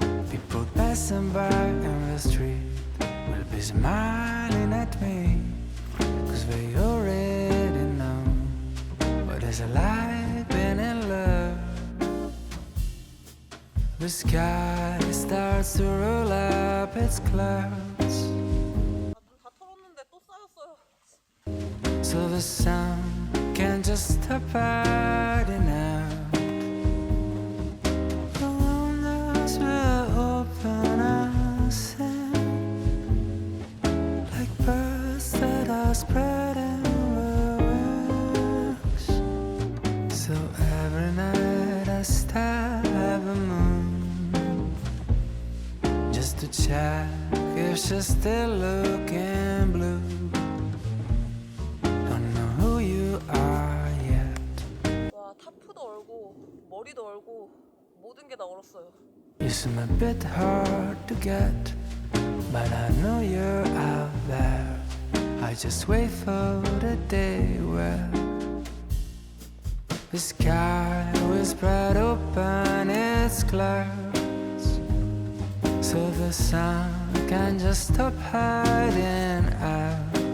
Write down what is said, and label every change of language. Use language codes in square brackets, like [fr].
[en] People passing by in the street will be smiling at me, 'cause they already know what it's like being in love. The sky starts to roll up its clouds, [ko] 눈 다 털었는데 또 쌓였어요. [en] so the sun can't just stop hiding out. The windows will open and sing like birds that are spreading their wings. So every night I stare at the moon just to check if she's still looking blue. Don't know who you are yet. [ko] 와, 타프도 얼고 머리도 얼고 모든 게 다 얼었어요. [en] You seem a bit hard to get, but I know you're out there. I just wait for the day where the sky will spread open its clouds, so the sun can just stop hiding out.